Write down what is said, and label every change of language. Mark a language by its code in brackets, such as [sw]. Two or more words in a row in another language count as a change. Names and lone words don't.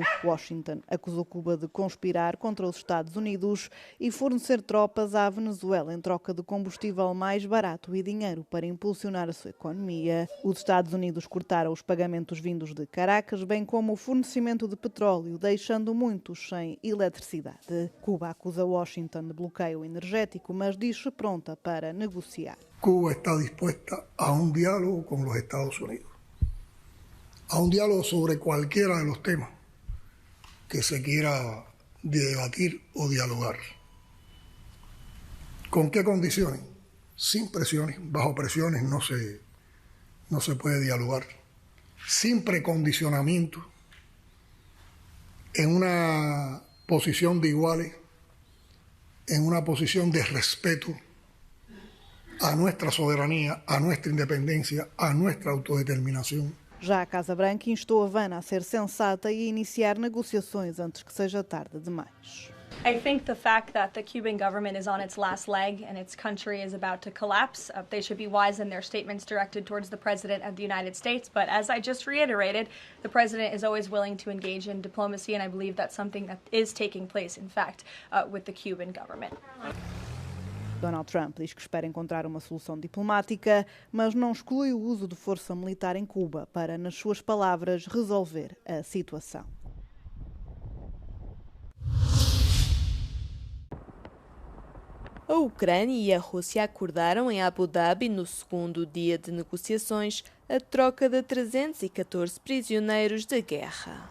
[pt] Washington acusou Cuba de conspirar contra os Estados Unidos e fornecer tropas à Venezuela em troca de combustível mais barato e dinheiro para impulsionar a sua economia. Os Estados Unidos cortaram os pagamentos vindos de Caracas, bem como o fornecimento de petróleo, deixando muitos sem eletricidade. Cuba acusa Washington de bloqueio energético, mas diz-se pronta para negociar. [es] Cuba está dispuesta a un diálogo con los Estados Unidos, a un diálogo sobre cualquiera de los temas que se quiera debatir o dialogar. ¿Con qué condiciones? Sin presiones, bajo presiones no se puede dialogar, sin precondicionamiento, en una posición de iguales, en una posición de respeto a nuestra soberanía, a nuestra independencia, a nuestra autodeterminación. [pt] Já a Casa Branca instou Havana a ser sensata e a iniciar negociações antes que seja tarde demais. [en] I think the fact that the Cuban government is on its last leg and its country is about to collapse, they should be wise in their statements directed towards the President of the United States. But as I just reiterated, the President is always willing to engage in diplomacy, and I believe that's something that is taking place, in fact, with the Cuban government. [pt] Donald Trump diz que espera encontrar uma solução diplomática, mas não exclui o uso de força militar em Cuba para, nas suas palavras, resolver a situação. A Ucrânia e a Rússia acordaram em Abu Dhabi, no segundo dia de negociações, a troca de 314 prisioneiros de guerra.